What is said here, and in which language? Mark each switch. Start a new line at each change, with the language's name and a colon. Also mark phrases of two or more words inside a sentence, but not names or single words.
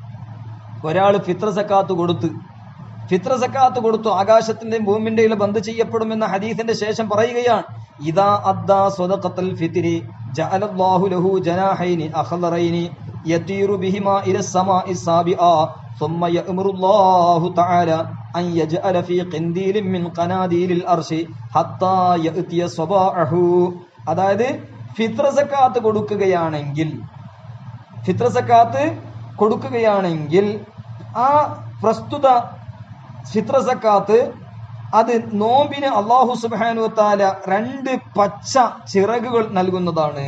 Malayalam: ഒരാൾ ഫിത്ർ സക്കാത്ത് കൊടുത്തു, ആകാശത്തിന്റെയും ഭൂമിന്റെയും ബന്ദ് ചെയ്യപ്പെടുമെന്ന ഹദീസിന്റെ ശേഷം പറയുകയാണ്,
Arabic: إذا أدى صدقة الفطر جعل الله له جناحين أخضرين يطير بهما إلى السماء السابعة ثم يأمر الله تعالى أن يجعل في قنديل من قناديل الأرش حتى يأتي صباحه.
Malayalam: അതായത് ഫിത്ർ സക്കാത്ത് കൊടുക്കുകയാണെങ്കിൽ ആ പ്രസ്തുത ഫിത്ർ സക്കാത്ത് അത് നോമ്പിന് അല്ലാഹു
Arabic: سبحانه وتعالى
Malayalam: 2 പച്ച ചിറകുകൾ നൽകുന്നതാണ്.